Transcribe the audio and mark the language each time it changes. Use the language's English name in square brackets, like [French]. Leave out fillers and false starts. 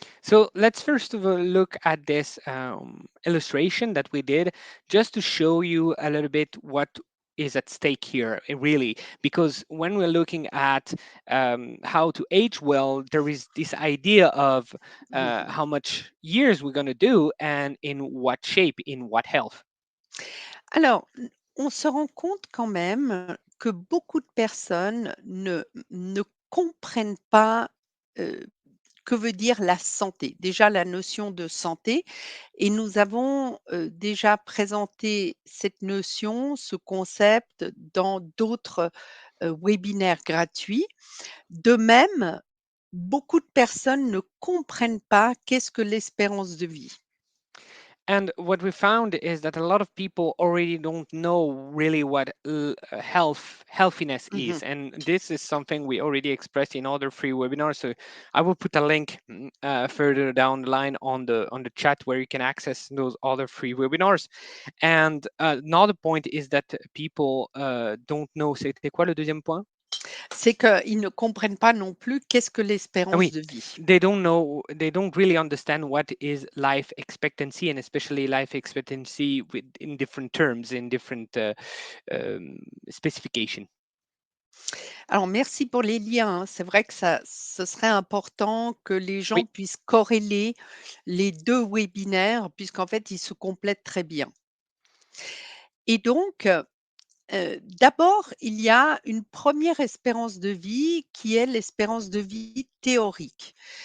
[English] So let's first of all look at this illustration that we did just to show you a little bit what is at stake here, really. Because when we're looking at how to age well, there is this idea of Mmh. how much years we're going to do and in what shape, in what health. [French] Alors, on se rend compte quand même que beaucoup de personnes ne comprennent pas, heu, que veut dire la santé. Déjà la notion de santé et nous avons, déjà présenté cette notion, ce concept dans d'autres, webinaires gratuits. De même, beaucoup de personnes ne comprennent pas qu'est-ce que l'espérance de vie. [English] And what we found is that a lot of people already don't know really what healthiness Mmh. is, and this is something we already expressed in other free webinars. So I will put a link further down the line on the chat where you can access those other free webinars. And another point is that people don't know. [French] C'était quoi le deuxième point? C'est qu'ils ne comprennent pas non plus qu'est-ce que Ah oui, de vie. [English] they don't know, they don't really understand what is life expectancy, and especially life expectancy in different terms, in different specification. [French] Alors merci pour les liens, hein. C'est vrai que ça ce serait important que les gens Oui. puissent corréler les 2 webinaires puisqu'en fait, ils se complètent très bien et donc d'abord, il y a une première espérance de vie qui est l'espérance de vie théorique.